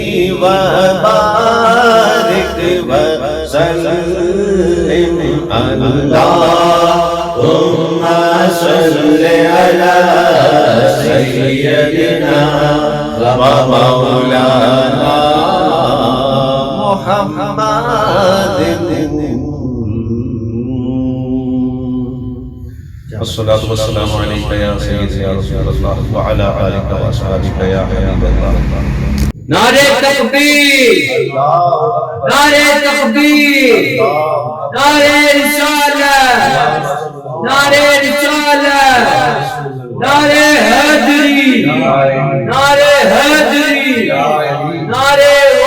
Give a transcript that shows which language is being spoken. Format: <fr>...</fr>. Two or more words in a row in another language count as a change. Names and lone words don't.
<ar>وبارک وسلم اللہم صل علی سیدنا ومولانا محمد الصلاة والسلام عليك يا سيدي يا رسول الله وعلى آلك وأصحابك يا حبيب الله.</ar> <ur>نعرہ تکبیر، نعرہ تکبیر، نعرہ رسالت، نعرہ رسالت، نعرہ حیدری، نعرہ حیدری، نعرہ</ur>